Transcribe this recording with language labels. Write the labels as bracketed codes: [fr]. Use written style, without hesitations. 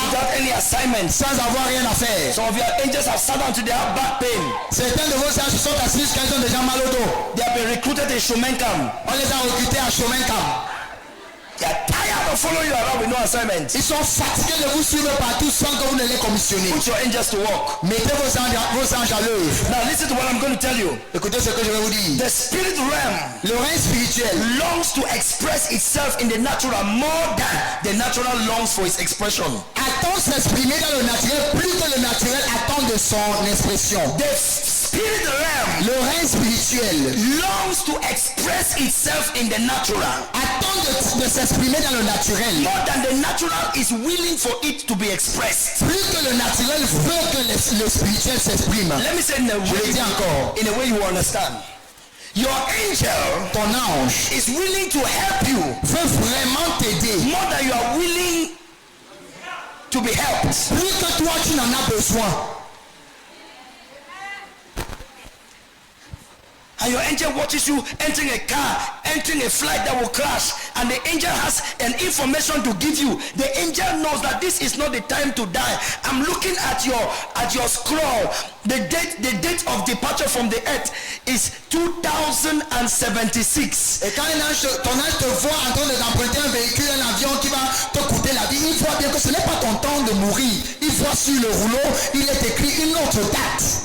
[en] without any assignments. [fr] sans avoir rien à faire. [en] Some of your angels have sat down to their back pain. [fr] Certains de vos anges sont assis quand ils ont déjà mal au dos. [en] They have been recruited in Shomenkam. [fr] On les a recrutés à chemin camp. [en] They are tired of following you around with no assignment. [fr] Ils sont fatigués de vous suivre partout sans que vous ne les commissionnez. [en] Put your angels to work. [fr] Mettez vos anges à l'œuvre. [en] Now listen to what I'm going to tell you. [fr] Écoutez ce que je vais vous dire. [en] The spirit realm [fr] Le règne spirituel [en] longs to express itself in the natural more than the natural longs for its expression. [fr] attend s'exprimer dans le naturel plus que le naturel attend de son expression. [en] The spirit realm [fr] Le règne spirituel [en] longs to express itself in the natural [fr] attend de s'exprimer dans le naturel [en] more than the natural is willing for it to be expressed. [fr] plus que le naturel veut que le spirituel s'exprime. [en] Let me say in a [fr] Je le [en] way, [fr] dis encore. [en] in a way you will understand. Your angel [fr] Ton ange [en] is willing to help you [fr] veut vraiment t'aider [en] more than you are willing to be helped. [fr] plus que toi tu n'en as besoin. [en] And your angel watches you entering a car, entering a flight that will crash, and the angel has an information to give you. The angel knows that this is not the time to die. I'm looking at your scroll. The date of departure from the earth is 2076. [fr] Et quand ton ange te voit en train d'emprunter un véhicule, un avion qui va te coûter la vie, il voit bien que ce n'est pas ton temps de mourir. Il voit sur le rouleau, il est écrit une autre date.